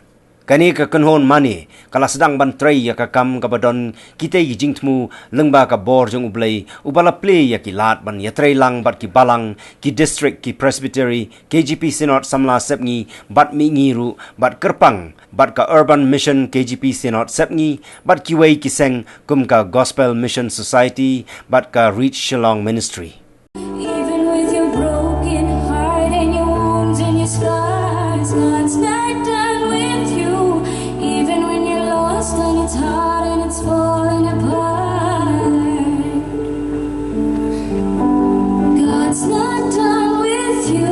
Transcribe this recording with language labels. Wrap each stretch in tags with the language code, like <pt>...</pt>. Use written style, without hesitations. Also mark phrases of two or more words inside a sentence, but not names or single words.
<kha>Kani ke Kynhun mani kala sedang ban trai ya kakam kabadon kita ki jingtmu Lyngba ka bor jong Blei ubala play ya ki lat ban ya trai lang bat ki balang ki district ki presbytery KGP Synod samla sepngi bat mi ngiru bat kerpang bat ka urban mission KGP Synod sepngi bat ki wei ki seng kum ka gospel mission society bat ka reach Shillong ministry.</kha> <en>Even with your broken heart and your wounds and your scars, God's not done with you. Even when you're lost and it's hard and it's falling apart, God's not done with you.</en>